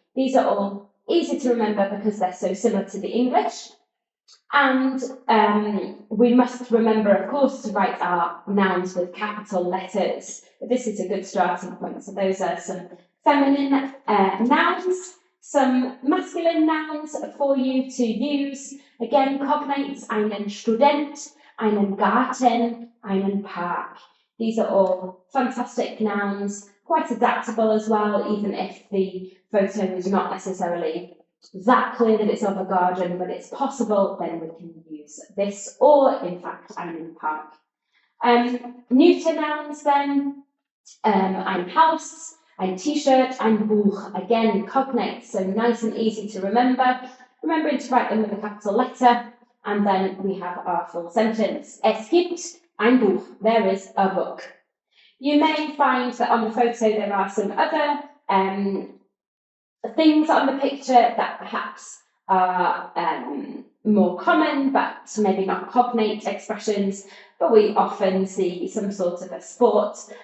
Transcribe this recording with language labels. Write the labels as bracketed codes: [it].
[en] These are all easy to remember because they're so similar to the English. And we must remember, of course, to write our nouns with capital letters. This is a good starting point. So those are some feminine nouns. Some masculine nouns for you to use. Again, cognates, [de] einen Student, einen Garten, einen Park. [en] These are all fantastic nouns, quite adaptable as well, even if the photo is not necessarily that clear that it's of a garden, but it's possible, then we can use this, or in fact, [de] einen Park. [en] Neuter nouns then, [de] ein Haus, ein T-shirt, ein Buch, [en] again, cognates, so nice and easy to remember. Remembering to write them with a capital letter, and then we have our full sentence. [de] Es gibt ein Buch, [en] there is a book. You may find that on the photo there are some other things on the picture that perhaps are more common, but maybe not cognate expressions, but we often see some sort of a sport.